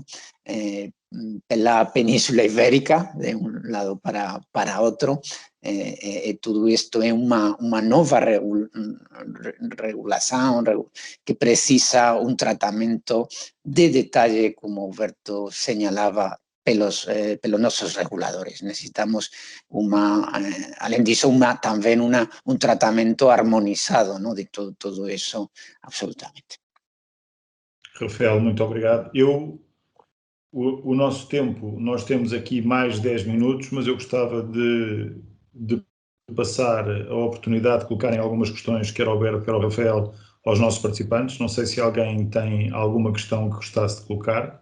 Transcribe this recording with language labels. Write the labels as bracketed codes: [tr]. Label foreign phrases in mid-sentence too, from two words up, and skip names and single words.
[gl] Pela Península Ibérica, de un lado para outro, todo isto é unha nova regulación que precisa un tratamento de detalle, como Alberto señalaba, pelos nosos reguladores. Necesitamos além disso, tamén un tratamento armonizado, ¿no? [es] De todo eso, absolutamente. [pt] Rafael, muito obrigado. O nosso tempo, nós temos aqui mais 10 minutos, mas eu gostava de passar a oportunidade de colocarem algumas questões, quer ao Alberto, quer ao Rafael, aos nossos participantes. Não sei se alguém tem alguma questão que gostasse de colocar.